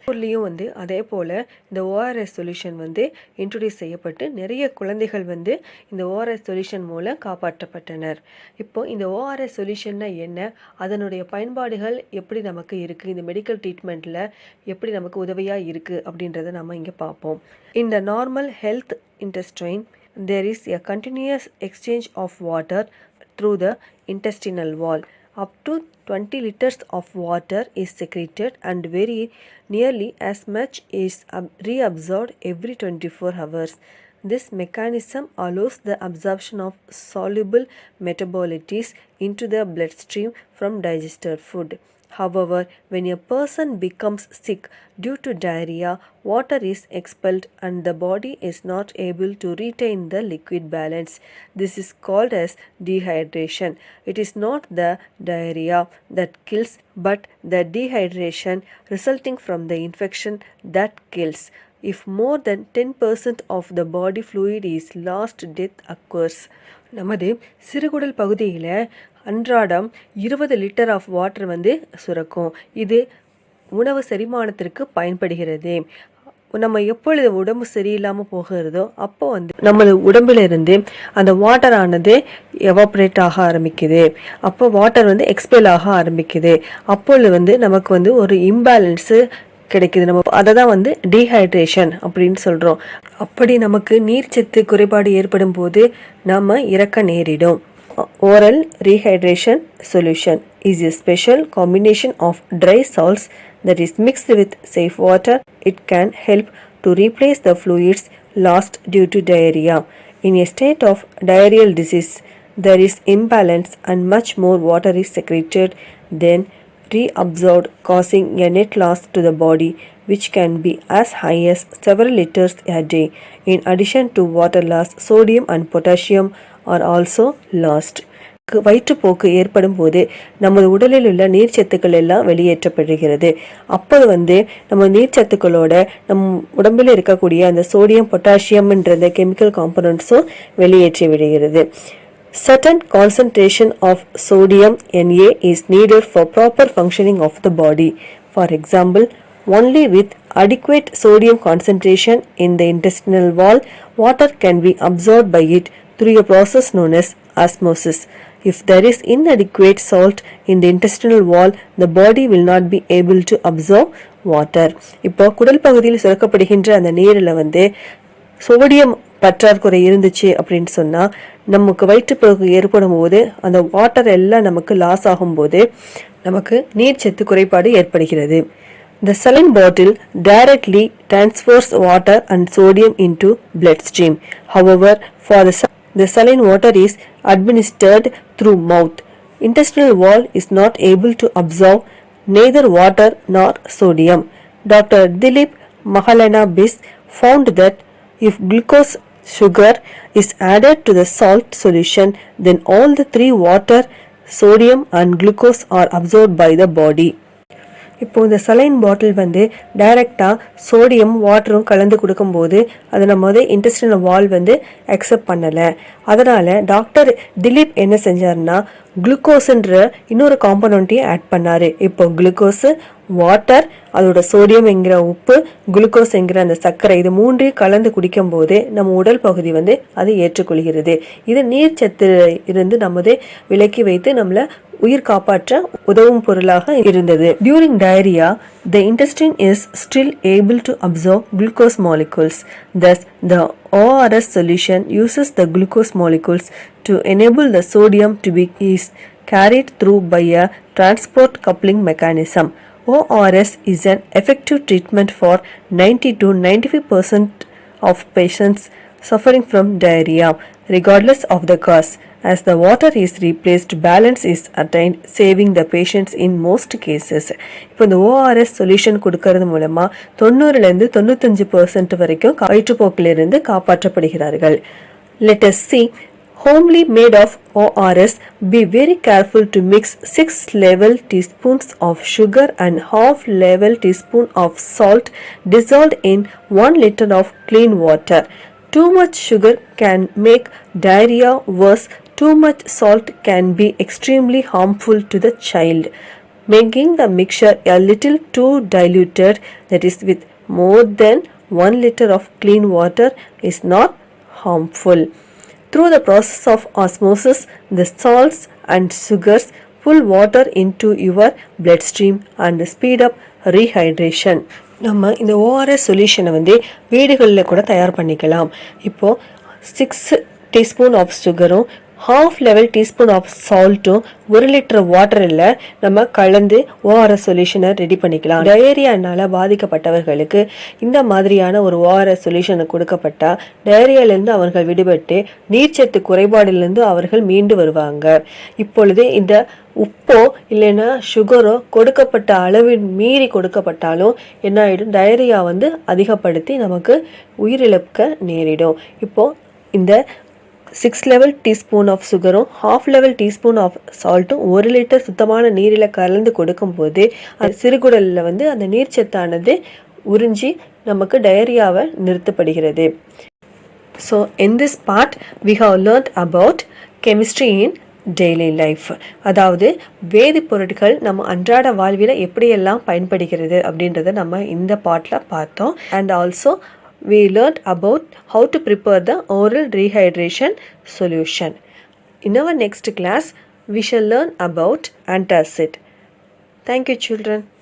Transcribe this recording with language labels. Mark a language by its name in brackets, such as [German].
[Tamil] ஊர்லேயும் அதே போல் இந்த ஓஆர்எஸ் சொல்யூஷன் இன்ட்ரோடியூஸ் செய்யப்பட்டு நிறைய குழந்தைகள் இந்த ஓஆர்எஸ் சொல்யூஷன் மூலம் காப்பாற்றப்பட்டனர். இப்போ இந்த ஓஆர்எஸ் சொல்யூஷன்னா என்ன, அதனுடைய பயன்பாடுகள் எப்படி நமக்கு இருக்குது, இந்த மெடிக்கல் ட்ரீட்மெண்ட்டில் எப்படி நமக்கு உதவியாக இருக்குது அப்படின்றத நம்ம இங்கே பார்ப்போம். [English] In the normal health intestine, there is a continuous exchange of water through the intestinal wall. Up to 20 liters of water is secreted and very nearly as much is reabsorbed every 24 hours. This mechanism allows the absorption of soluble metabolites into the bloodstream from digested food. However, when a person becomes sick due to diarrhea, water is expelled and the body is not able to retain the liquid balance. This is called as dehydration. It is not the diarrhea that kills, but the dehydration resulting from the infection that kills. If more than 10% of the body fluid is lost, death occurs. [Tamil] நமது சிறுகுடல் பகுதியில் அன்றாடம் 20 litre [English] of water [Tamil] சுரக்கும். இது உணவு செரிமானத்திற்கு பயன்படுகிறது. நம்ம எப்பொழுது உடம்பு சரியில்லாமல் போகிறதோ அப்போ நமது உடம்பிலிருந்து அந்த வாட்டரானது எவாப்ரேட் ஆக ஆரம்பிக்குது. அப்போ வாட்டர் எக்ஸ்பெல் ஆக ஆரம்பிக்குது. அப்பொழுது நமக்கு ஒரு இம்பேலன்ஸு கிடைக்குது. நம்ம அதை தான் டீஹைட்ரேஷன் அப்படின்னு சொல்கிறோம். அப்படி நமக்கு நீர்ச்சத்து குறைபாடு ஏற்படும் போது நம்ம இறக்க நேரிடும். [English] Oral rehydration solution is a special combination of dry salts that is mixed with safe water. It can help to replace the fluids lost due to diarrhea. In a state of diarrheal disease, there is imbalance and much more water is secreted than reabsorbed, causing a net loss to the body, which can be as high as several liters a day. In addition to water loss, sodium and potassium are also lost. [Tamil] வயிற்றுப்போக்கு ஏற்படும் போது நமது உடலில் உள்ள நீர்ச்சத்துக்கள் எல்லாம் வெளியேற்றப்படுகிறது. அப்போது நம்ம நீர்ச்சத்துக்களோட நம் உடம்பில் இருக்கக்கூடிய அந்த சோடியம் பொட்டாசியம்ன்ற கெமிக்கல் காம்பனன்ட்ஸும் வெளியேற்றி விடுகிறது. [English] Certain concentration of sodium Na is needed for proper functioning of the body. For example, only with adequate sodium concentration in the intestinal wall, water can be absorbed by it through a process known as osmosis. If there is inadequate salt in the intestinal wall, the body will not be able to absorb water. [Tamil] இப்போ குடல் பகுதியில் சுரக்கப்படுகின்ற அந்த நீரில் sodium பற்றாக்குறை இருந்துச்சு அப்படின்னு சொன்னால் நமக்கு வயிற்றுப்போக்கு ஏற்படும் போது அந்த வாட்டர் எல்லாம் நமக்கு லாஸ் ஆகும்போது நமக்கு நீர்ச்சத்து குறைபாடு ஏற்படுகிறது. [English] The saline bottle directly transfers water and sodium into bloodstream. However, for the saline water is administered through mouth. Intestinal wall is not able to absorb neither water nor sodium. Dr. Dilip Mahalanobis found that if glucose sugar is added to the salt solution, then all the three water, sodium and glucose are absorbed by the body. [Tamil] இப்போ இந்த saline பாட்டில் வந்து டைரெக்டாக sodium வாட்டரும் கலந்து கொடுக்கும்போது அதை நம்ம வந்து intestinal வால் வந்து அக்செப்ட் பண்ணலை. அதனால் டாக்டர் திலீப் என்ன செஞ்சார்னா குளுக்கோஸ்ன்ற இன்னொரு காம்பனண்ட்டையும் ஆட் பண்ணார். இப்போ குளுக்கோஸு, வாட்டர், அதோட சோடியம் என்கிற உப்பு, குளுக்கோஸ் என்கிற அந்த சர்க்கரை, இது மூன்றையும் கலந்து குடிக்கும் போது நம்ம உடல் பகுதி வந்து அதை ஏற்றுக்கொள்கிறது. இது நீர் சத்து இருந்து நம்மதே விலக்கி வைத்து நம்மளை உயிர் காப்பாற்ற உதவும் பொருளாக இருந்தது. [English] During diarrhea, the intestine is still able to absorb glucose molecules. Thus, the ORS solution uses the glucose molecules to enable the sodium to be carried through by a transport coupling mechanism. ORS is an effective treatment for 90 to 95% of patients suffering from diarrhea, regardless of the cause. As the water is replaced, balance is attained, saving the patients in most cases. [Tamil] இப்போ இந்த ORS solution கொடுக்கறது மூலமா 90லேருந்து 95% வரைக்கும் வயிற்றுப்போக்கிலிருந்து காப்பாற்றப்படுகிறார்கள். [English] Let us see. Homely made of ORS, be very careful to mix 6 level teaspoons of sugar and half level teaspoon of salt dissolved in 1 liter of clean water. Too much sugar can make diarrhea worse. Too much salt can be extremely harmful to the child. Making the mixture a little too diluted, that is with more than 1 liter of clean water, is not harmful. Through the process of osmosis, the salts and sugars pull water into your bloodstream and speed up rehydration. [Tamil] நம்ம இந்த ORS சொல்யூஷனை வந்து வீடுகளில் கூட தயார் பண்ணிக்கலாம். இப்போது 6 [English] teaspoon of சுகரும் half level teaspoon of சால்ட்டும் [Tamil] 1 லிட்டர் வாட்டரில் நம்ம கலந்து ஓஆர்எஸ் சொல்யூஷனை ரெடி பண்ணிக்கலாம். டயரியானால் பாதிக்கப்பட்டவர்களுக்கு இந்த மாதிரியான ஒரு ஓஆர்எஸ் சொல்யூஷனை கொடுக்கப்பட்டால் டயரியாலேருந்து அவர்கள் விடுபட்டு நீர்ச்சத்து குறைபாடிலிருந்து அவர்கள் மீண்டு வருவாங்க. இப்பொழுது இந்த உப்போ இல்லைன்னா சுகரோ கொடுக்கப்பட்ட அளவின் மீறி கொடுக்கப்பட்டாலும் என்ன ஆகிடும், டயரியா வந்து அதிகப்படுத்தி நமக்கு உயிரிழக்க நேரிடும். இப்போது இந்த 6 [English] level teaspoon of சுகரும் half level teaspoon of சால்ட்டும் [Tamil] 1 லிட்டர் சுத்தமான நீரில் கலந்து கொடுக்கும்போது அது சிறுகுடலில் வந்து அந்த நீர்ச்சத்தானது உறிஞ்சி நமக்கு டயரியாவை நிறுத்தப்படுகிறது. [English] So in this part we have learned about chemistry in daily life. [Tamil] அதாவது வேதிப்பொருட்கள் நம்ம அன்றாட வாழ்வில் எப்படியெல்லாம் பயன்படுகிறது அப்படின்றத நம்ம இந்த பாட்டில் பார்த்தோம். [English] And also we learned about how to prepare the oral rehydration solution. In our next class, we shall learn about antacid. Thank you, children.